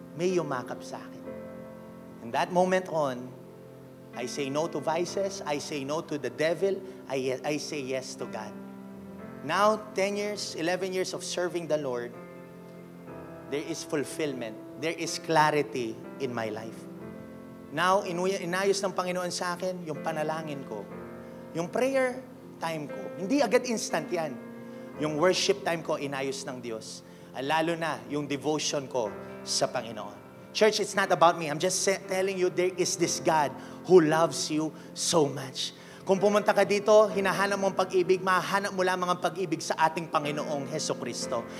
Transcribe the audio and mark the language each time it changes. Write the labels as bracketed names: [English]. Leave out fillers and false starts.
[Filipino] May yumakap sa akin. [English] And that moment on, I say no to vices, I say no to the devil, I say yes to God. Now, 10 years, 11 years of serving the Lord, there is fulfillment. There is clarity in my life. [Filipino] Now, inayos ng Panginoon sa akin yung panalangin ko. Yung prayer time ko. Hindi agad instant yan. Yung worship time ko, inayos ng Diyos. Lalo na yung devotion ko sa Panginoon. [English] Church, it's not about me. I'm just telling you, there is this God who loves you so much. [Filipino] Kung pumunta ka dito, hinahanap mo ang pag-ibig, mahanap mo lamang ang pag-ibig sa ating Panginoong Hesukristo.